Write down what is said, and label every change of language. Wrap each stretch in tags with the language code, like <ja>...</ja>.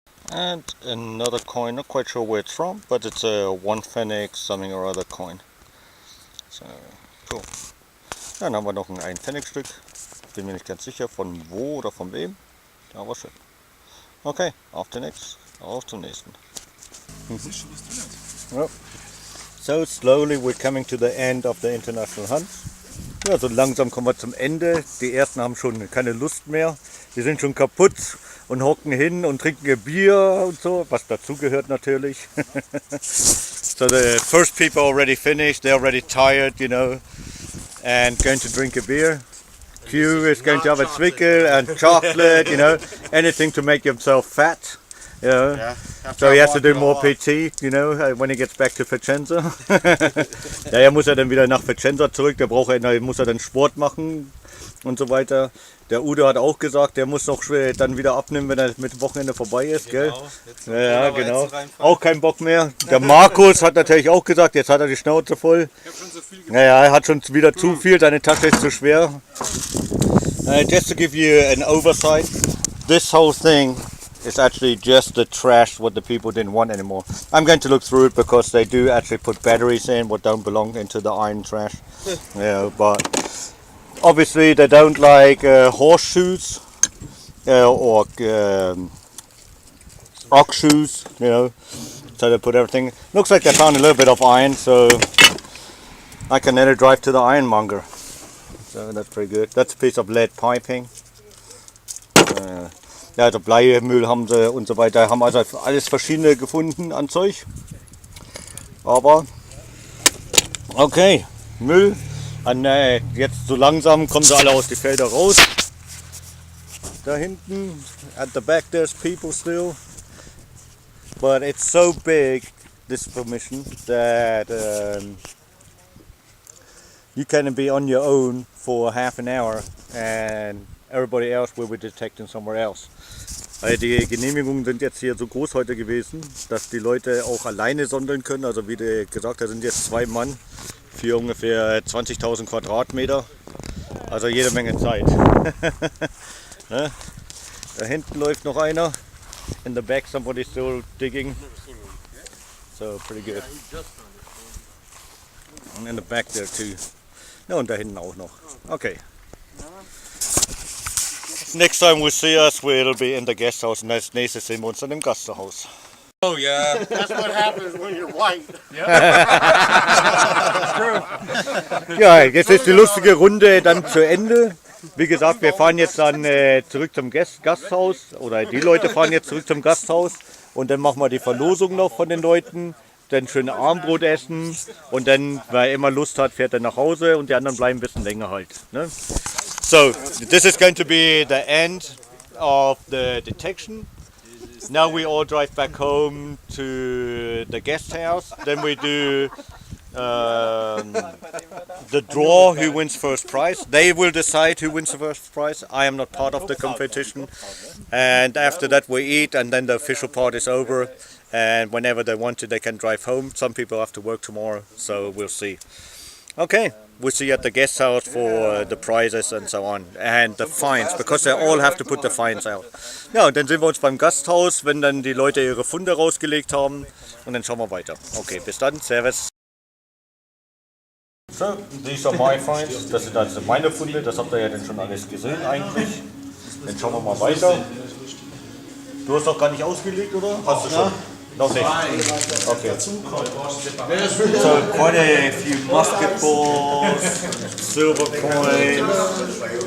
<en>And another coin, not quite sure where it's from, but it's a 1 Pfennig something or other coin. So, cool.</en> <de>Dann haben wir noch ein 1 Pfennig Stück. Bin mir nicht ganz sicher von wo oder von wem, aber schön. Okay, auf zum nächsten. Ja.</de> <en>So slowly we're coming to the end of the international hunt.</en> <de>Ja, so langsam kommen wir zum Ende. Die ersten haben schon keine Lust mehr. Die sind schon kaputt und hocken hin und trinken ihr Bier und so, was dazugehört natürlich.</de> <en>So the first people already finished, they're already tired, you know, and going to drink a beer. Q is going to have a Zwickel and chocolate, you know, anything to make himself fat. You know. Yeah, So he has to do more PT, you know, when he gets back to Vicenza.</en> <de>Daher muss er dann wieder nach Vicenza zurück, muss er dann Sport machen. und so weiter. Der Udo hat auch gesagt, der muss noch dann wieder abnehmen, wenn er mit dem Wochenende vorbei ist, gell? Genau, jetzt Ja, genau. Auch kein Bock mehr. Der Markus hat natürlich auch gesagt, jetzt hat er die Schnauze voll. Ich habe schon so viel Naja, er hat schon wieder zu viel, seine Tasche ist zu schwer.</de> <en>Just to give you an oversight, this whole thing is actually just the trash what the people didn't want anymore. I'm going to look through it because they do actually put batteries in what don't belong into the iron trash. Yeah, but obviously they don't like horseshoes or ox shoes, you know. So they put everything. Looks like they found a little bit of iron, so I can nearly drive to the ironmonger. So that's pretty good. That's a piece of lead piping.</en> <de>Ja, also Bleimüll haben sie und so weiter. Haben also alles verschiedene gefunden an Zeug. Aber okay, Müll. Jetzt so langsam kommen sie alle aus den Feldern raus. Da hinten,</de> <en>at the back there's people still. But it's so big, this permission, that you can be on your own for half an hour and everybody else will be detecting somewhere else.</en> <de>Weil die Genehmigungen sind jetzt hier so groß heute gewesen, dass die Leute auch alleine sondeln können. Also wie du gesagt hast, sind jetzt 2 Mann für ungefähr 20.000 Quadratmeter. Also jede Menge Zeit. Ne? Da hinten läuft noch einer.</de> <en>In the back somebody's still digging. So pretty good. And in the back there too.</en> <de>Ja, und da hinten auch noch.</de> <en>Okay. Next time we see us, we'll be in the guest house.</en> <de>Und als nächstes sehen wir uns dann im Gasthaus.</de> <en>Oh yeah. That's what happens when you're white.</en> <de>Ja, jetzt ist die lustige Runde dann zu Ende. Wie gesagt, wir fahren jetzt dann zurück zum Gasthaus. Oder die Leute fahren jetzt zurück zum Gasthaus. Und dann machen wir die Verlosung noch von den Leuten. Dann schön Abendbrot essen. Und dann, wer immer Lust hat, fährt er nach Hause. Und die anderen bleiben ein bisschen länger halt. Ne?</de> <en>So, this is going to be the end of the detection. Now we all drive back home to the guest house. Then we do the draw, who wins first prize. They will decide who wins the first prize. I am not part of the competition. And after that we eat and then the official part is over. And whenever they want to, they can drive home. Some people have to work tomorrow, so we'll see. Okay, we'll see you at the guest house for the prizes and so on. And the fines, because they all have to put the fines out.</en> <de>Ja, und dann sehen wir uns beim Gasthaus, wenn dann die Leute ihre Funde rausgelegt haben. Und dann schauen wir weiter. Okay, bis dann. Servus.</de> <en>So, these are my finds.</en> <de>Das sind also meine Funde. Das habt ihr ja dann schon alles gesehen eigentlich. Dann schauen wir mal weiter. Du hast doch gar nicht ausgelegt, oder? Hast du schon? Noch nicht. Okay.</de> <en>So quite a few basketballs, silver coins.</en>